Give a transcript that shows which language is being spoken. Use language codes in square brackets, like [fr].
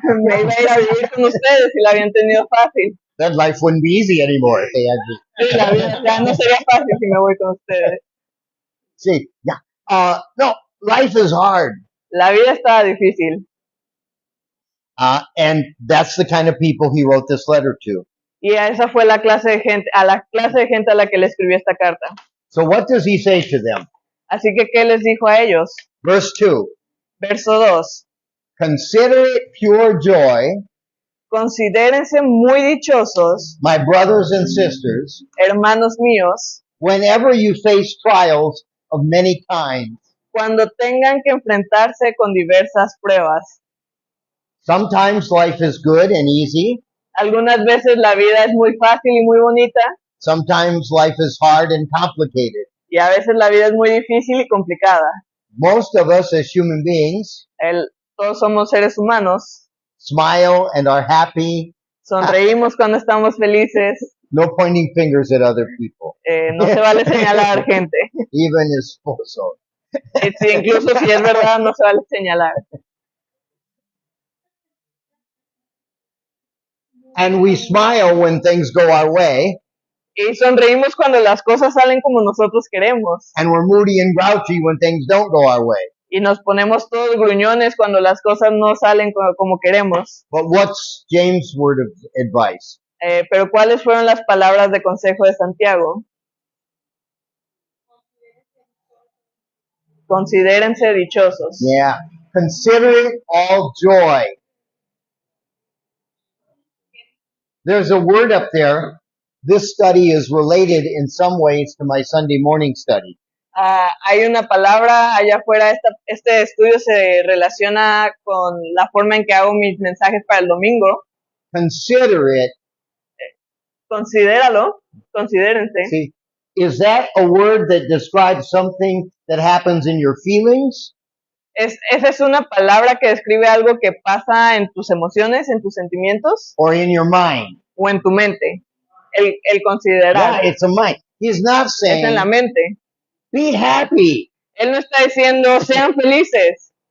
[es] Me iba a ir a vivir con ustedes si la habían tenido fácil. [en] Then life wouldn't be easy anymore if they had me. [es] Sí, la vida ya no sería fácil si me voy con ustedes. [en] See, yeah. No, life is hard. [es] La vida estaba difícil. [en] And that's the kind of people he wrote this letter to. [es] Y esa fue la clase de gente, a la clase de gente a la que le escribió esta carta. [en] So what does he say to them? [es] Así que, ¿qué les dijo a ellos? [en] Verse 2. [es] Verso 2. [en] Consider it pure joy, [es] Considérense muy dichosos, [en] my brothers and sisters, [es] hermanos míos, [en] whenever you face trials of many kinds. [es] cuando tengan que enfrentarse con diversas pruebas. [en] Sometimes life is good and easy. [es] Algunas veces la vida es muy fácil y muy bonita, [en] Sometimes life is hard and complicated. [es] y a veces la vida es muy difícil y complicada. [en] Most of us as human beings [es] Todos somos seres humanos, [en] smile and are happy. [es] sonreímos cuando estamos felices, [en] No pointing fingers at other people, [es] no se vale señalar gente. [en] even [es] esposo. Sí, incluso si es verdad, no se vale señalar. [en] And we smile when things go our way, [es] Y sonreímos cuando las cosas salen como nosotros queremos. [en] and we're moody and grouchy when things don't go our way. [es] Y nos ponemos todos gruñones cuando las cosas no salen como queremos. [en] But what's James' word of advice? [es] Pero ¿cuáles fueron las palabras de consejo de Santiago? Considérense dichosos. [en] Yeah. Consider it all joy. There's a word up there. This study is related in some ways to my Sunday morning study. [es] Hay una palabra allá afuera, este estudio se relaciona con la forma en que hago mis mensajes para el domingo. [en] Consider it. [es] Considéralo, considérense. [en] See, is that a word that describes something that happens in your feelings? [es] Esa es una palabra que describe algo que pasa en tus emociones, en tus sentimientos [en] Or in your mind? [es] o en tu mente. El considerar [en] Yeah, it's a mind. He's not [es] es en [en] saying, [es] la mente. [en] be happy. [es] Él no está diciendo sean felices.